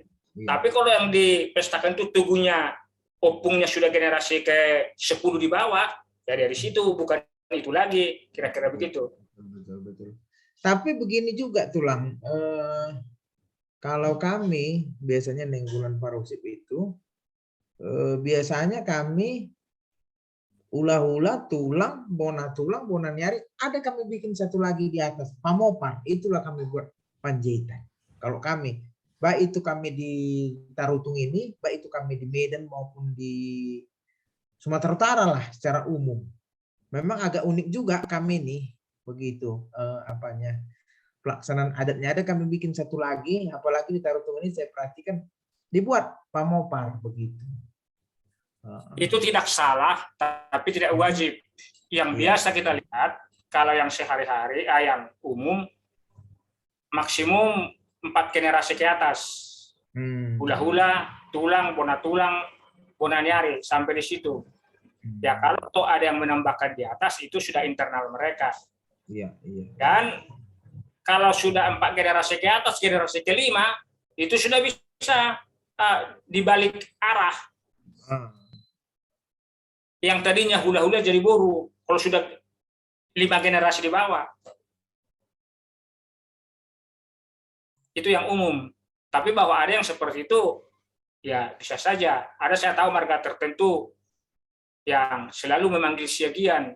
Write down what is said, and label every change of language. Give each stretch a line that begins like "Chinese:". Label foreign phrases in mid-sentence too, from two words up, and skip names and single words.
Indonesian: Tapi kalau yang dipestakan itu tugunya opungnya sudah generasi ke 10 di bawah, ya dari situ, bukan itu lagi, kira-kira begitu. Betul. Tapi begini juga Tulang, kalau kami biasanya Nenggolan Parusip itu, biasanya kami
Batak Toba: hula-hula, tulang, bona nyari,
Indonesian: ada kami bikin satu lagi di atas, pamopar, itulah kami buat Panjaitan. Kalau kami, baik itu kami di Tarutung ini, baik itu kami di Medan maupun di Sumatera Utara lah secara umum. Memang agak unik juga kami nih, begitu pelaksanaan adatnya ada kami bikin satu lagi, apalagi di Tarutung ini saya perhatikan dibuat pamopar begitu. Itu tidak salah, tapi tidak wajib. Yang biasa kita lihat, kalau yang sehari-hari, yang umum, maksimum 4 generasi ke atas.
Batak Toba: Hula-hula, tulang, bona nyari,
Indonesian: sampai di situ. Ya kalau toh ada yang menambahkan di atas, itu sudah internal mereka. Iya. Dan kalau sudah 4 generasi ke atas, generasi ke-5, itu sudah bisa dibalik arah. Yang tadinya hula-hula jadi boru, kalau sudah 5 generasi di bawah. Itu yang umum. Tapi bahwa ada yang seperti itu, ya bisa saja. Ada saya tahu marga tertentu yang selalu memanggil Siagian.